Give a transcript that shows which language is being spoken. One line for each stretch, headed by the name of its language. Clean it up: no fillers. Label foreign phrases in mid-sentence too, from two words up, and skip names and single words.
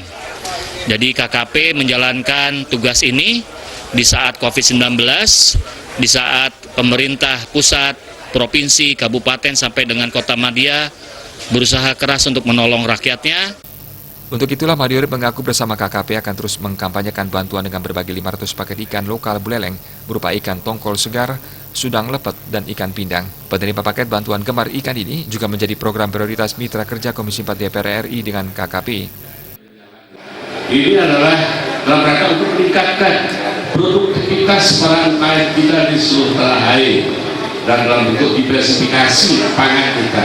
Indonesian: Jadi KKP menjalankan tugas ini di saat COVID-19, di saat pemerintah pusat, provinsi, kabupaten sampai dengan kota Madya berusaha keras untuk menolong rakyatnya. Untuk itulah Made Urip mengaku bersama KKP akan terus mengkampanyekan bantuan dengan berbagi 500 paket ikan lokal Buleleng berupa ikan tongkol segar, sudang lepet, dan ikan pindang. Penerima paket bantuan gemar ikan ini juga menjadi program prioritas mitra kerja Komisi 4 DPR RI dengan KKP. Ini adalah dalam rangka untuk meningkatkan produktivitas para UMKM kita di seluruh tanah air dan dalam bentuk diversifikasi pangan kita.